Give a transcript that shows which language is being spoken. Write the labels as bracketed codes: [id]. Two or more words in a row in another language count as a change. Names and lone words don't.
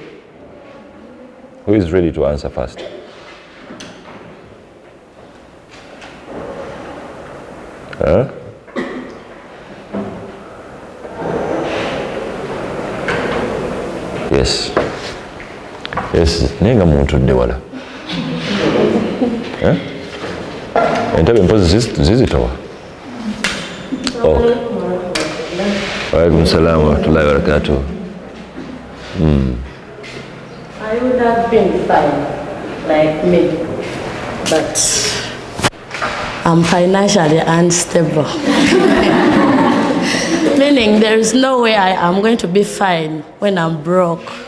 [en] Who is ready to answer first? Huh? Yes. Yes, [lg] nenga muntu ndewala. Eh? Entabe mpozi zizitowa. [en] Oh. [ar] وعليكم السلام ورحمة الله وبركاته. [en] I would have been fine, like me, but I'm financially unstable. Meaning there is no way I am going to be fine when I'm broke.